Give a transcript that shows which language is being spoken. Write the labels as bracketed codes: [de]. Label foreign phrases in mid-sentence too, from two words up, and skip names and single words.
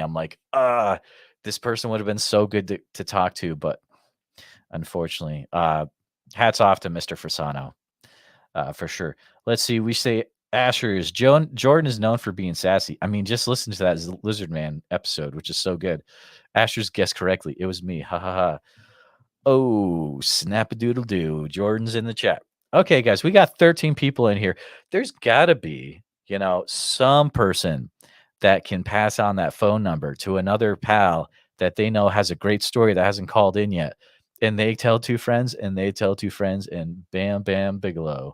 [en] I'm like, this person would have been so good to talk to, but unfortunately, hats off to Mr. Fasano, for sure. Let's see. We say Asherz. Jordan is known for being sassy. I mean, just listen to that Lizard Man episode, which is so good. Asherz guessed correctly. It was me. Ha ha ha. Oh, snap-a-doodle-doo. Jordan's in the chat. Okay, guys, we got 13 people in here. There's got to be, some person that can pass on that phone number to another pal that they know has a great story that hasn't called in yet. And they tell two friends, and they tell two friends, and bam, bam, Bigelow.